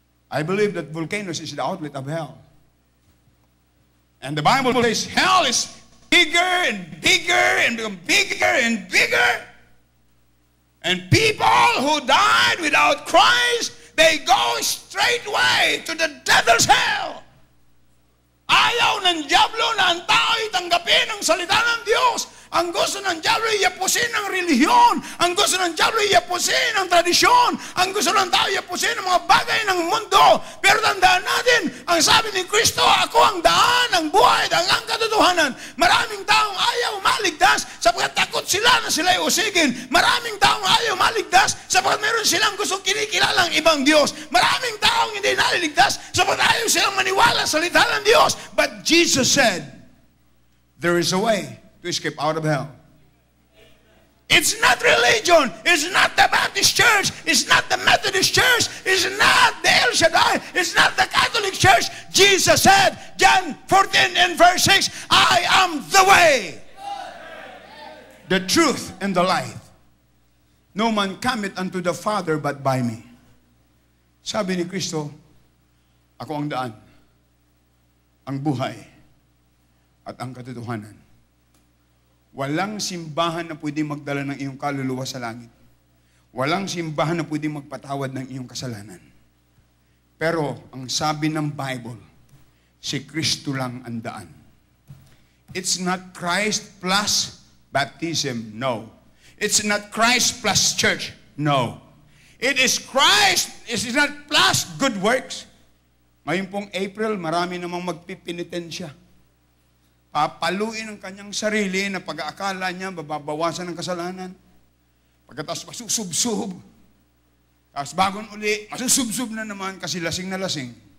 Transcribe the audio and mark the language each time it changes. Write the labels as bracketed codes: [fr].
[en] I believe that volcanoes is the outlet of hell. And the Bible says hell is bigger and bigger and become bigger and bigger. And people who died without Christ, they go straightway to the devil's hell. [tl] Ayaw ng diablo na ang tao itanggapin ang salita ng Diyos. Ang gusto ng diablo iapusin ang relihiyon. Ang gusto ng diablo iapusin ang tradisyon. Ang gusto ng tao iapusin ang mga bagay ng mundo. Pero tandaan natin, ang sabi ni Kristo, ako ang daan, ang buhay, ang katotohanan. Maraming taong ayaw maligtas sapagkat takot sila na sila'y usigin. Maraming taong ayaw maligtas sapagkat meron silang gustong kinikilalang ibang Diyos. Maraming taong hindi naliligtas sapagkat ayaw silang maniwala sa salita ng Diyos. [en] But Jesus said, there is a way to escape out of hell. It's not religion. It's not the Baptist church. It's not the Methodist church. It's not the El Shaddai. It's not the Catholic church. Jesus said, John 14 and verse 6, I am the way, the truth, and the life. No man cometh unto the Father but by me. [tl] Sabi ni Kristo, ako ang daan, ang buhay, at ang katotohanan. Walang simbahan na pwedeng magdala ng iyong kaluluwa sa langit. Walang simbahan na pwedeng magpatawad ng iyong kasalanan. Pero ang sabi ng Bible, si Kristo lang ang daan. [en] It's not Christ plus baptism, no. It's not Christ plus church, no. It is Christ, it is not plus good works. [tl] Ngayon pong April, marami namang magpipinitensya. papaluin ang kanyang sarili na pag-aakala niya, babawasan ng kasalanan. Pagkatapos masusubsub. Tapos bagon uli, masusubsub na naman kasi lasing na lasing.